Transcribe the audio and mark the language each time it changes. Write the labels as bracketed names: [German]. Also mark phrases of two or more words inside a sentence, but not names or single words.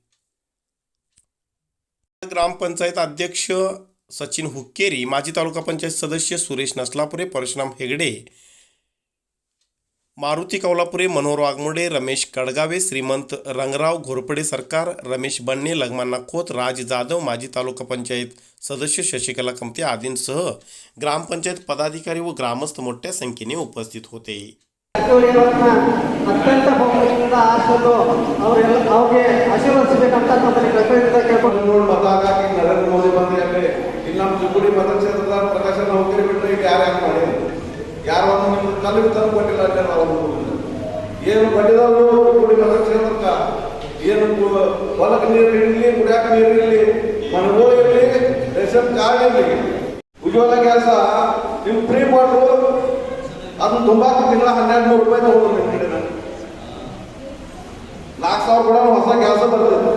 [Marathi] ग्रामपंचायत अध्यक्ष सचिन हुक्केरी, माजी तालुका पंचायत सदस्य सुरेश नसलापुरे, परशुराम हेगडे, मारुती कौलापुरे, मनोहर वाघमोडे, रमेश कडगावे, श्रीमंत रंगराव घोरपडे सरकार, रमेश बन्ने, लगमान्ना खोत, राज जाधव, माजी तालुका पंचायत सदस्य शशिकला कमते आदींसह ग्रामपंचायत पदाधिकारी व ग्रामस्थ मोठ्या संख्येने उपस्थित होते. [Kannada] ಅತ್ಯಂತ ಬಹುಮತದಿಂದ ಆರಿಸಲು ಅವ್ರಿಗೆ ಆಶೀರ್ವದಿಸಬೇಕಂತ ನಮ್ಮಲ್ಲಿ ಕರ್ತವ್ಯದಿಂದ ಕೇಳ್ಕೊಂಡು ಮತ ಹಾಕಿ ನರೇಂದ್ರ ಮೋದಿ ಬಂದ್ರೆ ಇಲ್ಲಿ ನಮ್ಮ ಚಿಕ್ಕೋಡಿ ಮತಕ್ಷೇತ್ರದ ಪ್ರಕಾಶ ಹುಕ್ಕೆರಿ ಬಿಟ್ಟರೆ ಇಲ್ಲಿ ಯಾರು ಮಾಡಿ ಯಾರು ನಿಮ್ಗೆ ಕಲ್ಲು ತಂದು ಕೊಟ್ಟಿಲ್ಲ ಅಂತ ನಾವು ಏನು ಬಂದಿದವರು ಚಿಕ್ಕೋಡಿ ಮತಕ್ಷೇತ್ರಕ್ಕೆ ಏನು ಹೊಲಕ್ಕೆ ನೀರು ಇರಲಿ, ಕುಡಿಯಾಕ ನೀರು ಇರಲಿ, ಮನೆಗಳು ಇರಲಿ, [English] ration card [Kannada] ಇರಲಿ, ಉಜ್ವಲ ಗ್ಯಾಸ ನೀವು ಫ್ರೀ ಮಾಡ್ರು ಅದನ್ನ ತುಂಬಾಕ ತಿಂಗಳ 1200 ರೂಪಾಯಿ ತಗೊಂಡು $1,00,000 ಕೂಡ ಹೊಸ ಗ್ಯಾಸ್ ಬರ್ತದೆ.